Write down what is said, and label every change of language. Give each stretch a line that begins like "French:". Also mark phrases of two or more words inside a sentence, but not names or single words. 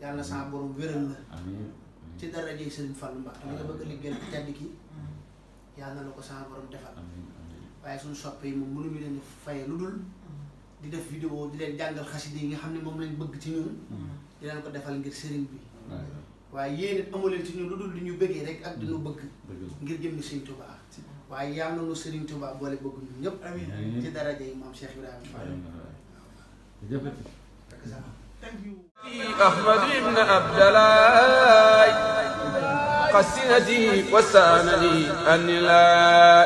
Wolof: yàlla na sa borom wéral la ci darajey Sëriñ Fallu Mbàkke li nga bëgg a liggéeyal ci tedd ki yàlla na la ko sa borom defal waaye suñu soppe yi moom mënuñu leen faye lu dul di def vidéo di leen jàngal xasida yi nga xam ne moom lañ bëgg ci ñun di leen ko defal ngir sëriñ bi waaye yéen it amu leen ci ñun lu dul di ñu bëggee rek ak di ñu bëgg ngir jëmmi Sëriñ Tuubaa waaye yàlla na nu Sëriñ Tuubaa boole bëgg ñun ñëpp ci daraja yi maam Cheikh Ibrahima Fall
English: thank you أحمد بن عبد الله قسنتي وسانني أن لا